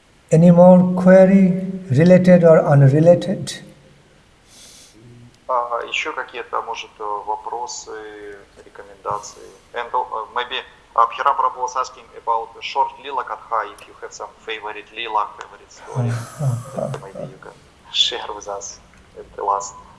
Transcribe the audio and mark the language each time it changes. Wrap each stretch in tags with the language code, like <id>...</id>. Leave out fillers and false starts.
<en>Any more query, related or unrelated?</en> <ru>Еще какие-то, может, вопросы, рекомендации?</ru> <en>And maybe Bhiram Prabhu was asking about the short lila katha, if you have some favorite lila, favorite story, that maybe you can share with us at the last.</en>